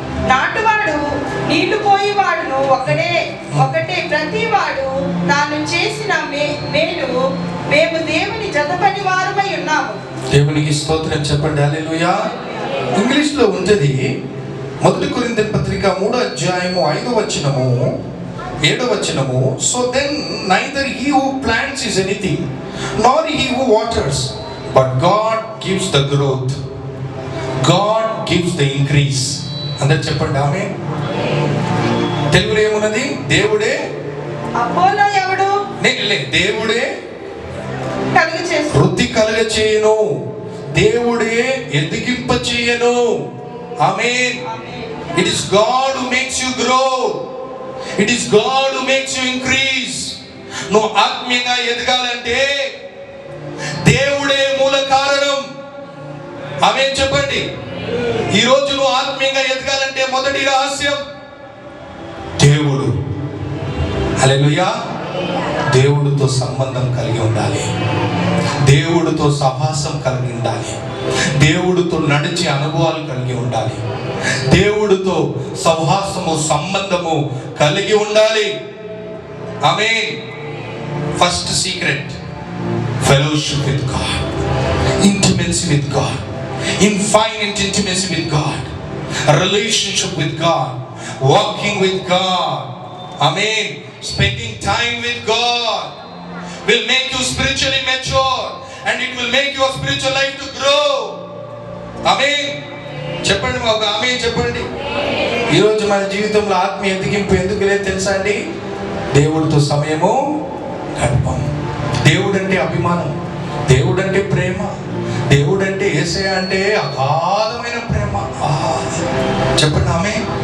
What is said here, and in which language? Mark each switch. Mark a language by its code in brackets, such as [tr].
[te] నాటువాడు నీళ్లు పోయివాడును ఒకటే. ప్రతివాడు తాను చేసిన మేలు మేము దేవుని జతపని వారమై ఉన్నాము. దేవునికి స్తోత్రం చెప్పండి హల్లెలూయా. ఇంగ్లీష్ లో ఉంటది 1 కొరింథీయుల పత్రిక 3వ అధ్యాయము 5వ వచనము 7వ వచనము. [en] So then neither he who plants is anything nor he who waters, but God gives the growth. God gives the increase. [te] అందరూ చెప్పండి ఆమేన్. తెలుగులో ఏమున్నది? దేవుడే. అపోలో ఎవడు? దేవుడే కలుగచేయును. వృద్ధి కలుగచేయును. దేవుడే ఎదిగింప చేయను. ఆమేన్. [en] It is God who makes you grow. It is God who makes you increase. [te] నువ్వు ఆత్మీయంగా ఎదగాలంటే దేవుడే మూల కారణం. ఆమేన్ చెప్పండి. ఈ రోజు నువ్వు ఆత్మీయంగా ఎదగాలంటే మొదటి రహస్యం దేవుడు. హల్లెలూయా. దేవుడితో సంబంధం కలిగి ఉండాలి, దేవుడితో సహవాసం కలిగి ఉండాలి, దేవుడితో నడిచే అనుభవాలు కలిగి ఉండాలి, దేవుడితో సహవాసము సంబంధము కలిగి ఉండాలి. ఆమేన్. [en] First secret, fellowship with God, intimacy with God, infinite intimacy with God, a relationship with God, walking with God. Amen. Spending time with God will make you spiritually mature and it will make your spiritual life to grow. [te] Amen. చెప్పండి ఒక ఆమేన్ చెప్పండి. ఈరోజు మన జీవితంలో ఆత్మీయ ఎదిగింపు ఎందుకు లేదు తెలుసా అండి? దేవుడితో సమయము గడపం. దేవుడు అంటే అభిమానం, దేవుడు అంటే ప్రేమ, దేవుడు అంటే యేసయ్య అంటే అగాధమైన ప్రేమ. చెప్పండి ఆమేన్.